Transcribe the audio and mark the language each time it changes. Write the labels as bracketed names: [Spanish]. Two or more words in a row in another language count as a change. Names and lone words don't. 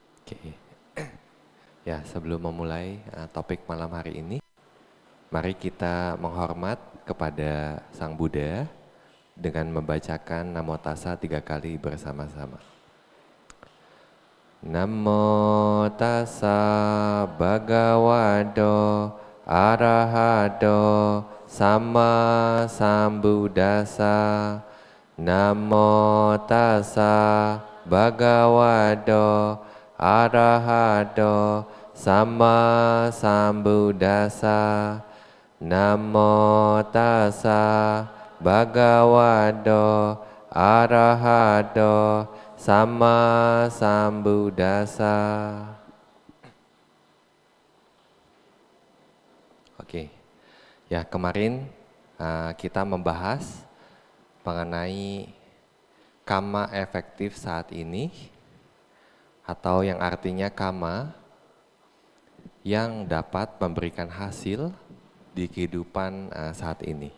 [Indonesian] Oke, ya sebelum memulai topik malam hari ini, mari kita menghormat kepada Sang Buddha dengan membacakan Namo Tassa 3 kali bersama-sama. [Pali] Namo Tassa Bhagavato Arahato Sama Sambuddhassa. Namo Tassa Bhagavato Arahato Sama Sambuddhassa. Namo Tassa Bhagavato Arahato Sama Sambuddhassa. [Indonesian] Oke, ya kemarin kita membahas mengenai karma efektif saat ini, atau yang artinya karma yang dapat memberikan hasil di kehidupan saat ini.